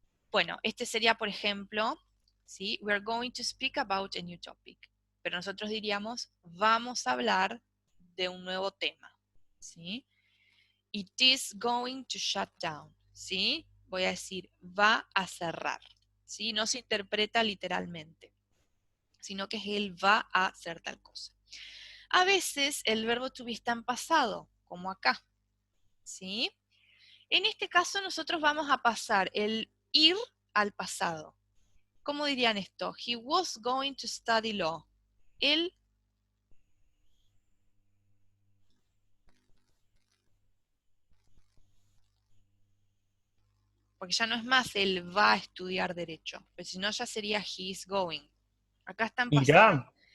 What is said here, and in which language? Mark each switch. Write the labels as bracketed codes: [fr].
[es] Bueno, este sería, por ejemplo, ¿sí? [en] We're going to speak about a new topic. [es] Pero nosotros diríamos, vamos a hablar de un nuevo tema, ¿sí? [en] It is going to shut down, [es] ¿sí? Voy a decir, va a cerrar, ¿sí? No se interpreta literalmente, sino que él va a hacer tal cosa. A veces el verbo to be está en pasado, como acá, ¿sí? En este caso nosotros vamos a pasar el ir al pasado. ¿Cómo dirían esto? [en] He was going to study law. [es] Él, porque ya no es más él va a estudiar derecho, pero si no ya sería [en] he is going. [es] Acá está en pasado.